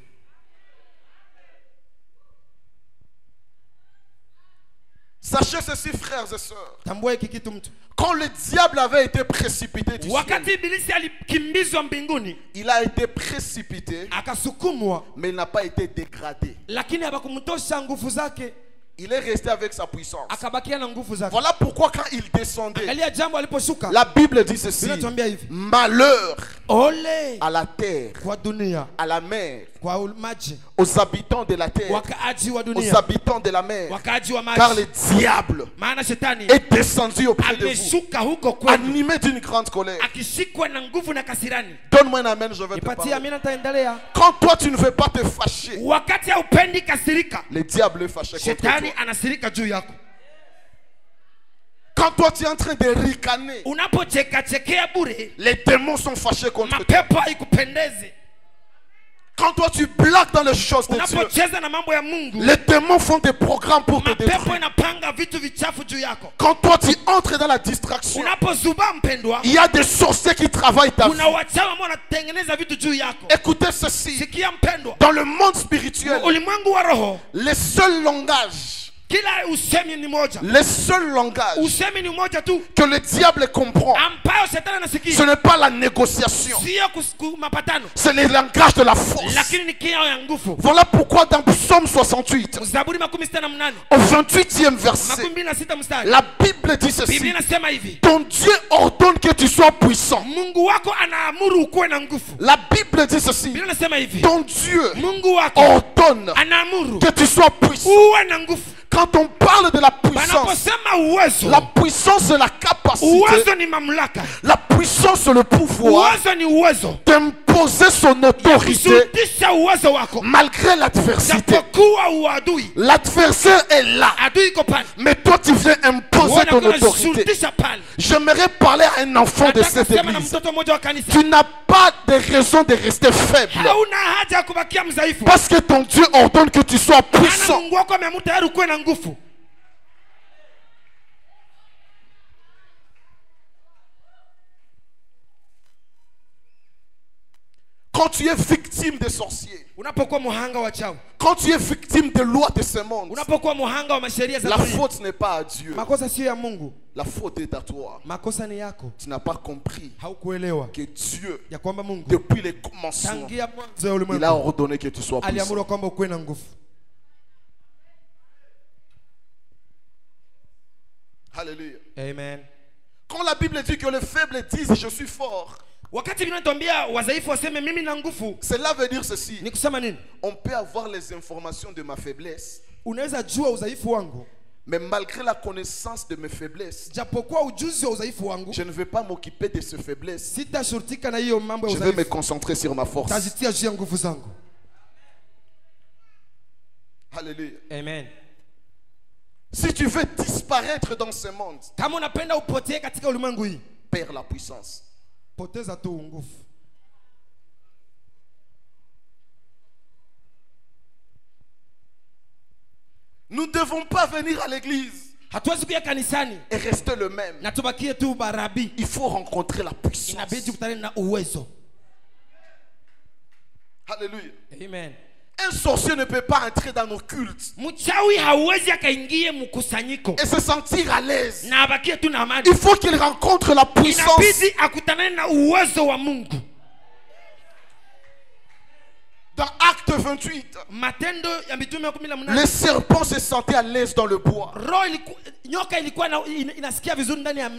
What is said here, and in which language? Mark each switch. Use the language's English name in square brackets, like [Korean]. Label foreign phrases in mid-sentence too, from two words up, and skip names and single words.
[French] Sachez ceci, frères et sœurs, [Swahili] Tambua hiki kitu mtu. [French] quand le diable avait été précipité du ciel, [Swahili] Wakati ibilisi alikimbizwa mbinguni, [French] il a été précipité, [Swahili] akasukumwa, [French] mais il n'a pas été dégradé. [Swahili] lakini habakumtosha nguvu zake, [French] Il est resté avec sa puissance. [Swahili] akabakia na nguvu zake. [French] Voilà pourquoi quand il descendait, [Swahili] Angalia jambo aliposhuka. [French] la Bible dit ceci: [Swahili] Inatuambia hivi. [French] malheur [Swahili] Ole [French] à la terre, [Swahili] kwa dunia, [French] à la mer, [Swahili] kwa maji, [French] aux habitants de la terre, [Swahili] wakaaji wa [French] aux [Swahili] dunia, [French] habitants de la mer, [Swahili] wakaaji wa [French] car le [Swahili] maji. [French] diable [Swahili] Maana shetani [French] est descendu auprès de vous, [Swahili] ameshuka huko kwenu [French] animé d'une grande colère. [Swahili] akishikwa na nguvu na kasirani. [French] Donne-moi un amen, je vais te [Swahili] Nipatie [French] parler. [Swahili] amina, nitaendelea. [French] Quand toi tu ne veux pas te fâcher, [Swahili] Wakati haupendi kasirika, [French] le diable est fâché contre [Swahili] shetani [French] toi. [Swahili] anasirika juu yako. [French] Quand toi tu es en train de ricaner, [Swahili] Unapochekachekea bure, [French] les démons sont fâchés contre toi. [Swahili] mapepo haikupendeze. [French] Quand toi tu blagues dans les choses de Dieu, [Swahili] Unapocheza na mambo ya Mungu, [French] les démons font des programmes pour te [Swahili] mapepo [French] détruire. [Swahili] inapanga vitu vichafu juu yako. [French] Quand toi tu entres dans la distraction, [Swahili] Unapozuba mpendwa, [French] il y a des sorciers qui travaillent ta vie. [Swahili] kuna wachawi ambao wanatengeneza vitu juu yako. [French] Écoutez ceci, [Swahili] Sikia mpendwa, [French] dans le monde spirituel, [Swahili] ulimwengu wa roho, [French] les seuls langages, [Swahili] kila usemi ni moja. [French] les seuls langages [Swahili] Usemi ni moja tu [French] que le diable comprend, [Swahili] ambayo shetani [French] ce [Swahili] anasikia, [French] n'est pas la négociation, [Swahili] sio mapatano, [French] c'est le langage de la force. [Swahili] lakini ni kiao ya nguvu. [French] Voilà pourquoi dans Psaume 68, [Swahili] Zaburi 68 [French] au 28e verset, [Swahili] 26 mstari, [French] la Bible dit [Swahili] Biblia [French] ceci: [Swahili] inasema hivi, [French] ton Dieu ordonne que tu sois puissant. [Swahili] Mungu wako anaamuru ukuwe na nguvu. [French] La Bible dit ceci: [Swahili] Biblia inasema hivi, [French] ton Dieu [Swahili] Mungu wako [French] ordonne [Swahili] anaamuru [French] que tu sois puissant. [Swahili] uwe na nguvu. [French] Quand on parle de la puissance, [Swahili] Panaposema uwezo, [French] la puissance c'est la capacité, [Swahili] uwezo ni mamlaka, [French] la puissance c'est le pouvoir [Swahili] uwezo ni uwezo [French] d'imposer son autorité [Swahili] kushutisha uwezo wako [French] malgré l'adversité. [Swahili] japokuwa uadui. [French] L'adversaire est là, [Swahili] Adui iko pale, [French] mais toi tu viens imposer ton autorité. [Swahili] unashutisha pale. [French] J'aimerais parler à un enfant de [Swahili] Nataka [French] cette [Swahili] sema na [French] église. [Swahili] mtoto mmoja wa kanisa, [French] Tu n'as pas de raison de rester faible, [Swahili] hauna haja ya kubakia mdhaifu, [French] parce que ton Dieu ordonne que tu sois [Swahili] maana [French] puissant. [Swahili] Mungu wako ameamuru tayari ukuwe na nguvu. [French] Quand tu es victime des sorciers, [Swahili] Unapokuwa muhanga wa chawi, [French] quand tu es victime des lois de ce monde, [Swahili] unapokuwa muhanga wa masheria za [French] la [Swahili] dunia, [French] faute n'est pas à Dieu, [Swahili] makosa sio ya Mungu, [French] la faute est à toi. [Swahili] makosa ni yako. [French] Tu n'as pas compris [Swahili] Haukuelewa [French] que Dieu, [Swahili] ya kwamba Mungu [French] depuis les commencements, [Swahili] tangia mwanzo ya [French] il a [Swahili] ulimwengu [French] ordonné que tu sois puissant. [Swahili] aliamuru kwamba ukuwe na nguvu. [French] Alléluia. [Swahili] Amen. [French] Quand la Bible dit que les faibles disent je suis fort, [Swahili] Wakati vinatuambia wadhaifu waseme mimi na nguvu, [French] cela veut dire ceci: [Swahili] ni kusema nini? [French] on peut avoir les informations de ma faiblesse, [Swahili] Unaweza jua udhaifu wangu, [French] mais malgré la connaissance de mes faiblesses, [Swahili] japokuwa ujuzi wa udhaifu wangu, [French] je ne vais pas m'occuper de ces faiblesses. [Swahili] sitashurtika na hiyo mambo ya [French] Je vais me [Swahili] udhaifu, [French] concentrer sur ma force. [Swahili] tajitia juu ya nguvu zangu. [French] Alléluia. [Swahili] Amen. [French] Si tu veux disparaître dans ce monde, [Swahili] Kama unapenda upotee katika ulimwengu hii, [French] perds la puissance. [Swahili] poteza tu nguvu. [French] Nous ne devons pas venir à l'église [Swahili] Hatuwezi kuja kanisani [French] et rester le même. [Swahili] na tubakie tu barabi. [French] Il faut rencontrer la puissance. [Swahili] Inabidi tukutane na uwezo. [French] Alléluia. [Swahili] Amen. [French] Un sorcier ne peut pas entrer dans nos cultes [Swahili] Mchawi hawezi akaingie mkusanyiko [French] et se sentir à l'aise. [Swahili] na abakie tu na amani. [French] Il faut qu'il rencontre la puissance. [Swahili] Inabidi akutane na uwezo wa Mungu. [French] Dans Acte 28, [Swahili] Matendo ya Mitume 18. [French] les serpents se sentaient à l'aise dans le bois. [Swahili] Nyoka ilikuwa inasikia vizuri ndani ya